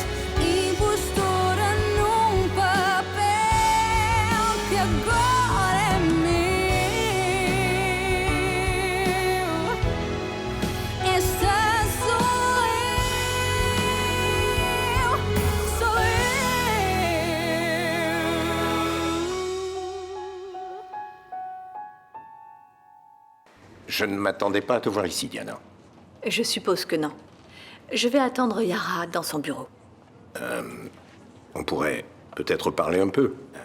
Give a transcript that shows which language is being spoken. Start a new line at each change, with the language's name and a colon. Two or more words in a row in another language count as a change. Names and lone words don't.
Portuguese: Impostora num papel que agora é meu. Esta sou eu, sou eu.
French: Je ne m'attendais pas à te voir ici, Diana. Je suppose que non. Je vais attendre Yara dans son bureau. On pourrait peut-être parler un peu.